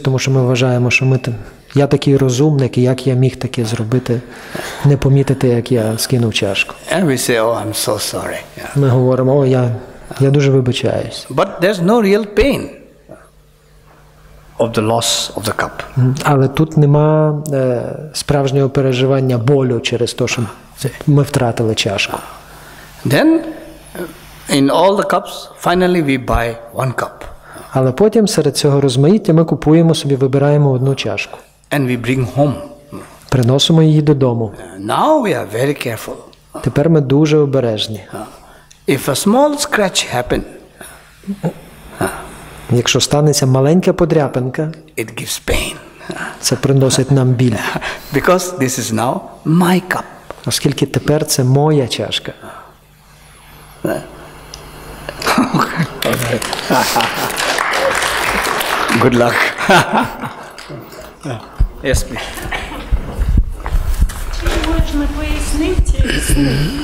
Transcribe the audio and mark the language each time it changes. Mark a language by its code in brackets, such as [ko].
[uk] Тому що ми вважаємо, що я такий розумник, і як я міг таке зробити, не помітити, як я скинув чашку. [en] And we say, oh, I'm so sorry. [uk] Ми говоримо, я дуже вибачаюсь. [en] But there's no real pain of the loss of the cup. [uk] Але тут нема справжнього переживання болю через те, що ми втратили чашку. [en] Then, in all the cups, finally we buy one cup. [uk] Але потім серед цього розмаїття ми купуємо собі, вибираємо одну чашку. [en] And we bring home. [uk] Приносимо її додому. [en] Now we are very careful. [uk] Тепер ми дуже обережні. [en] If a small scratch happen, [uk] Якщо станеться маленька подряпинка, [en] it gives pain. [uk] це приносить нам біль. [en] Because this is now my cup. [uk] Оскільки тепер це моя чашка. [en] Good luck. Yes, please. [uk] Чи можна пояснити сни?